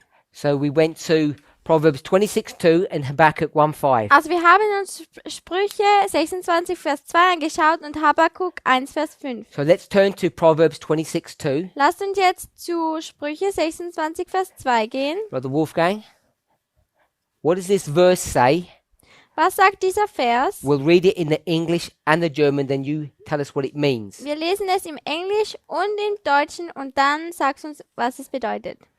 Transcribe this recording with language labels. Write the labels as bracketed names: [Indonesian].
[English] So we went to Proverbs 26:2 and Habakkuk 1:5. [German] Also wir haben uns Sprüche 26, Vers 2 angeschaut und Habakkuk 1, Vers 5. [English] So let's turn to Proverbs 26:2. [German] Lasst uns jetzt zu Sprüche 26, Vers 2 gehen. [English] Brother Wolfgang, what does this verse say? [German] Was sagt dieser Vers? [English] We'll read it in the English and the German, then you tell us what it means. [German] Wir lesen es im Englisch und im Deutschen und dann sagst du uns, was es bedeutet.